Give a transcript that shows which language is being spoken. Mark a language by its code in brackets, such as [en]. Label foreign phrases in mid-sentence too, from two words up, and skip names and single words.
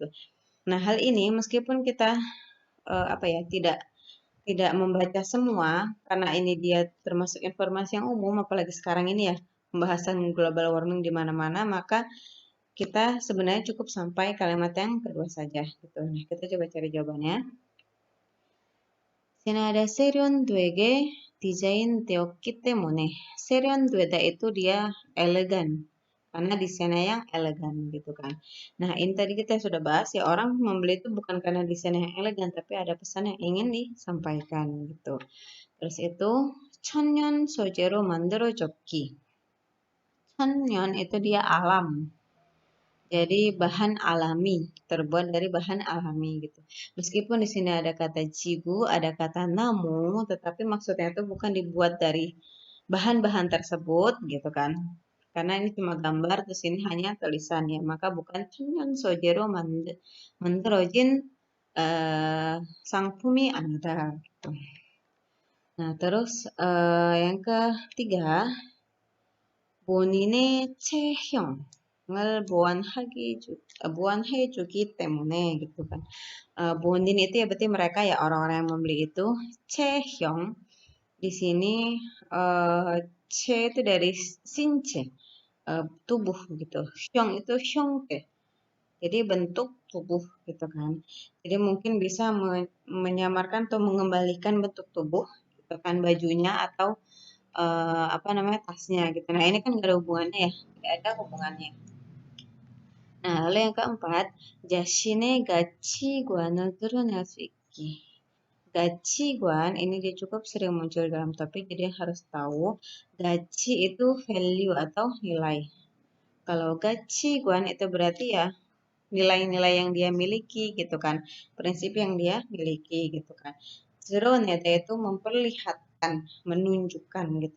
[id] Nah, hal ini meskipun kita tidak membaca semua karena ini dia termasuk informasi yang umum, apalagi sekarang ini ya pembahasan global warming di mana-mana, maka kita sebenarnya cukup sampai kalimat yang kedua saja. Gitu. Nah, kita coba cari jawabannya. Sini ada [ko] 세련되게 디자인되었기 때문에. [id] 세련되다 itu dia elegan. Karena desainnya yang elegan gitu kan. Nah, ini tadi kita sudah bahas ya, orang membeli itu bukan karena desainnya yang elegan, tapi ada pesan yang ingin disampaikan gitu. Terus itu [ko] 천연 소재로 만들어졌기. [id] 천연 itu dia alam. Jadi bahan alami, terbuat dari bahan alami gitu. Meskipun di sini ada kata jigu, ada kata namu, tetapi maksudnya itu bukan dibuat dari bahan-bahan tersebut gitu kan. Karena ini cuma gambar, terus ini hanya tulisan ya, maka bukan [ko] 천연 소재로 만들어진 상품이 아니다. [id] Gitu. Nah, terus yang ketiga, [ko] 본인의 체형을 보완해주기 때문에 [id] gitu kan. 본인 itu ya berarti mereka ya orang-orang yang membeli itu. 체형 di sini 체 itu dari 신체, tubuh gitu. 형 itu 형태. Jadi bentuk tubuh gitu kan. Jadi mungkin bisa menyamarkan atau mengembalikan bentuk tubuh gitu kan, bajunya atau apa namanya, tasnya gitu. Nah, ini kan gak ada hubungannya ya, tidak ada hubungannya. Nah, lalu yang keempat, [ko] 자신의 가치관을 드러낼 수 있기. [id] 가치관 ini dia cukup sering muncul dalam topik, jadi harus tahu gachi itu value atau nilai. Kalau gachi관 itu berarti ya nilai-nilai yang dia miliki gitu kan, prinsip yang dia miliki gitu kan. Zeroneta itu memperlihatkan, menunjukkan gitu.